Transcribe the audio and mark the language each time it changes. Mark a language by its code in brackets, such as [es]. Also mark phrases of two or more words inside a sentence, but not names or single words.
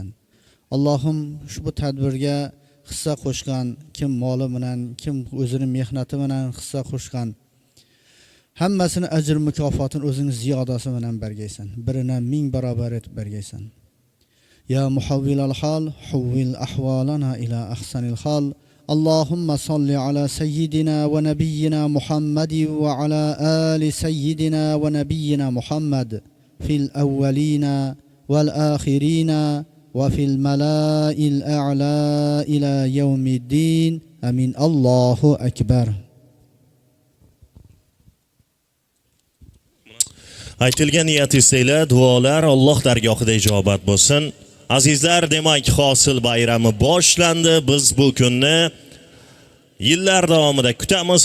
[uz] Allohim ushbu tadbirga hissa qo'shgan, kim moli bilan, kim o'zining mehnati bilan hissa qo'shgan, hammasini ajr mukofotini o'zing ziyodasi bilan bergaysan. Birini 1000 barobar etib bergaysan. [ar] يا محول الحال حول أحوالنا إلى أحسن الحال. اللهم صل على سيدنا ونبينا محمد وعلى آل سيدنا ونبينا محمد في الأولين والآخرين وفي الملاء الأعلى إلى يوم الدين آمين. الله أكبر. [uz] Aytilgan niyat iste'lar, duolar Alloh dargohida ijobat bo'lsin. Azizlar, demak hosil bayrami boshlandi. Biz bu kunni yillar davomida kutamiz.